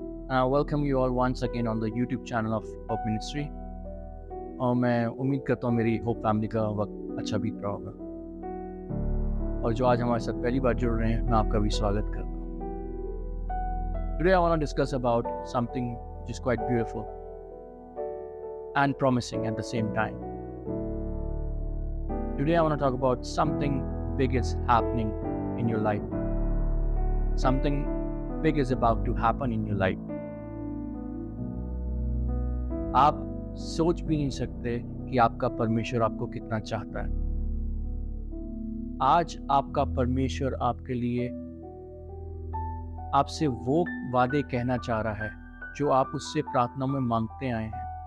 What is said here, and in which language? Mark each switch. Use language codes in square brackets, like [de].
[en] I welcome you all once again on the YouTube channel of Hope Ministry. [hi] और मैं उम्मीद करता हूँ मेरी होप फैमिली का वक्त अच्छा बीत रहा होगा। और जो आज हमारे साथ पहली बार जुड़ रहे हैं, मैं आपका भी स्वागत करता हूँ। [en] Today I want to discuss about something which is quite beautiful and promising at the same time. Today I want to talk about something big is happening in your life. Something big is about to happen in your life. [hi] आप सोच भी नहीं सकते कि आपका परमेश्वर आपको कितना चाहता है। आज आपका परमेश्वर आपके लिए आपसे वो वादे कहना चाह रहा है जो आप उससे प्रार्थना में मांगते आए हैं।